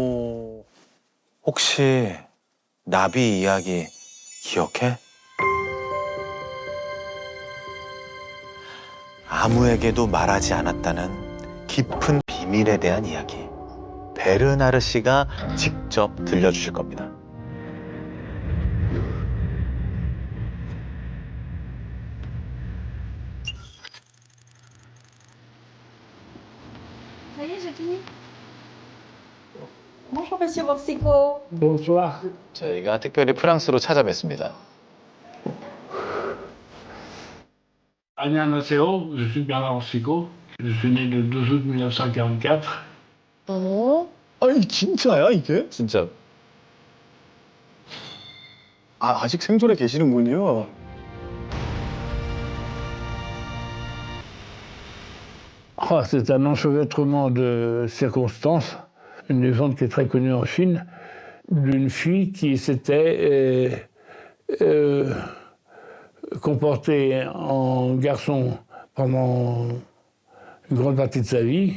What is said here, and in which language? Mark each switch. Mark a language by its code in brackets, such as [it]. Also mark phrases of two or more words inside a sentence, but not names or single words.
[ko] 혹시 나비 이야기 기억해? 아무에게도 말하지 않았다는 깊은 비밀에 대한 이야기. 베르나르 씨가 직접 들려주실 겁니다. [fr] Ça y est, j'ai fini. Bonjour, monsieur Borsico. Bonsoir. [ko] 저희가 특별히 프랑스로 찾아뵙습니다. 안녕하세요. [fr] Je suis Bernard Orsico. Je suis né le 12 août 1944. [ko] 아니 진짜야 이게? 진짜 아직 생존해 계시는군요. [fr] Ah, c'est un enchevêtrement de circonstances. Une légende qui est très connue en Chine, d'une fille qui s'était comportée en garçon pendant une grande partie de sa vie.